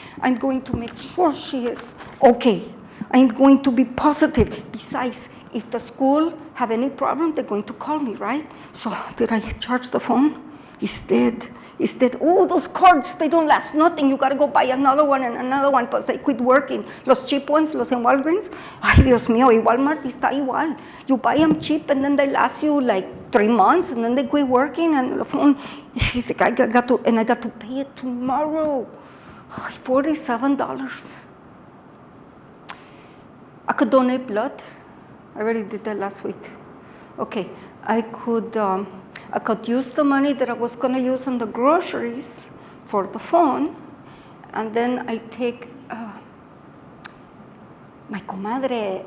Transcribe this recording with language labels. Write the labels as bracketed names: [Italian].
[English] I'm going to make sure she is okay. I'm going to be positive. Besides, if the school have any problem, they're going to call me, right? So did I charge the phone? It's dead. Oh, those cards, they don't last nothing. You got to go buy another one and another one because they quit working. [Spanish] Los cheap ones, los en Walgreens. Ay, Dios mío, y Walmart está igual. [English] You buy them cheap and then they last you like 3 months and then they quit working and the phone, he's like, I got to pay it tomorrow. Ay, $47. I could donate blood. I already did that last week. Okay, I could use the money that I was going to use on the groceries for the phone, and then I take my comadre.